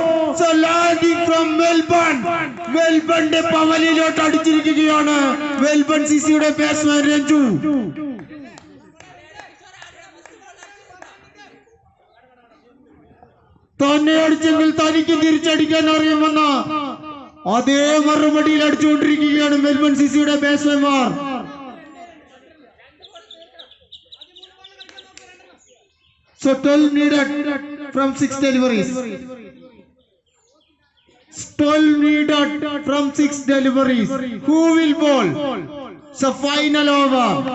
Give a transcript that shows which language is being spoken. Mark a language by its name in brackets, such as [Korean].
[English] It's a landing from Melbourne. [Malayalam] മെൽബണിന്റെ പവലിലോട്ട് അടിച്ചിരിക്കുകയാണ് Melbourne സിസിയുടെ batsman Ranju. തന്നെ അടിച്ചെങ്കിൽ തനിക്ക് തിരിച്ചടിക്കാൻ അറിയുമെന്ന അതേ മറുപടിയിൽ അടിച്ചുകൊണ്ടിരിക്കുകയാണ് Melbourne സിസിയുടെ ബാറ്റ്സ്മാൻമാർ. [English] So 12 needed from 6 deliveries. 12 needed from 6 deliveries. Who will bowl? So final over.